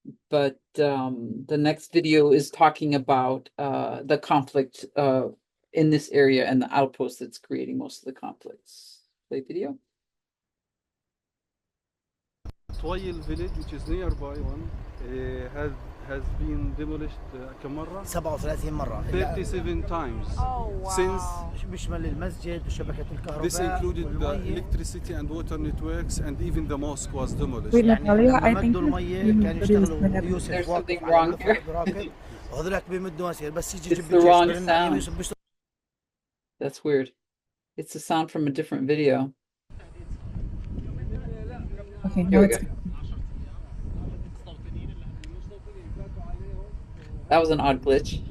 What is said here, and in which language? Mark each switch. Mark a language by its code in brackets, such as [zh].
[en] But the next video is talking about the conflict in this area and the outpost that's creating most of the conflicts. Play video. Twail village, which is nearby one, has been demolished [ar] كم مرة؟ 37 مرة [en] 37 times. Oh, wow. Since [ar] بيشمل المسجد وشبكة الكهرباء. [en] This included the electricity and water networks, and even the mosque was demolished. [ar] يعني لما مدوا المية كانوا يشتغلوا يوسف واقف على براكب وهذولك بيمدوا مسير بس يجي يجيب يوسف. [en] That's weird. It's a sound from a different video. Okay, Here we go. That was an odd glitch.